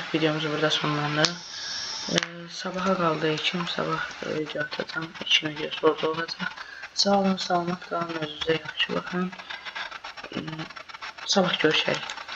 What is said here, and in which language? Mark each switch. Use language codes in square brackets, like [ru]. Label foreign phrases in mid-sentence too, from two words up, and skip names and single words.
[tr] Videomuzu burada sonlandıralım. Sabaha kaldı için sabah video atacağım. 2 video sonra olacak. [az] Sağ olun, salamat qalın, özünüzə yaxşı baxın. Sabah görüşərik.